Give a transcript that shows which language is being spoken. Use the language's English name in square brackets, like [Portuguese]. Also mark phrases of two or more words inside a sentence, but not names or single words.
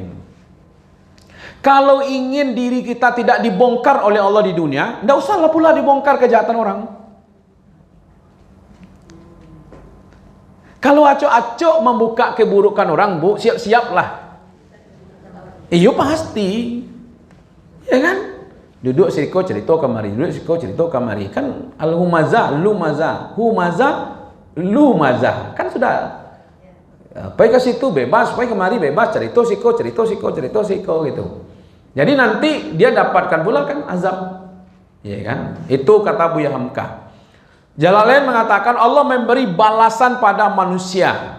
[Indonesian] Kalau ingin diri kita tidak dibongkar oleh Allah di dunia, tidak usahlah pula dibongkar kejahatan orang. Kalau acok-acok membuka keburukan orang, bu, siap-siaplah. Iya pasti. Ya kan? [Minangkabau] Duduk siko cerita kamari, duduk siko cerita kamari. Kan [Arabic] الهمزة لمزة همزة لمزة. [Indonesian] Kan sudah. Pergi ke situ bebas, pergi kemari bebas, cerita siko gitu. Jadi nanti dia dapatkan pula kan azab. Ya kan? Itu kata Buya Hamka. Jalalain mengatakan Allah memberi balasan pada manusia.